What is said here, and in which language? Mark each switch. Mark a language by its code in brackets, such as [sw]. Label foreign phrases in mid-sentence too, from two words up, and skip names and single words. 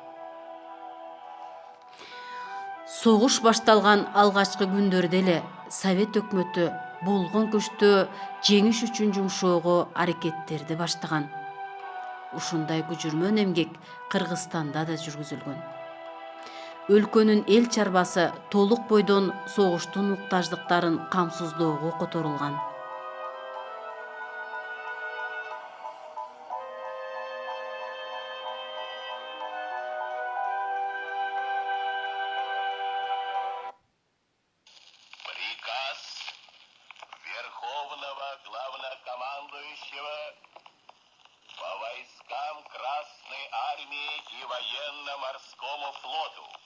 [ky] Согуш башталган алгачкы күндөрдө эле Совет өкмөтү болгон күчтө жеңиш үчүн жумшоого аракеттерди баштаган. Ушундай күжүрмөн эмгек Кыргызстанда да жүргүзүлгөн. Өлкөнүн эл чарбасы толук бойдон согуштун муктаждыктарын камсыздоого которулган. [ru] Приказ Верховного Главнокомандующего по войскам Красной Армии и Военно-Морскому флоту.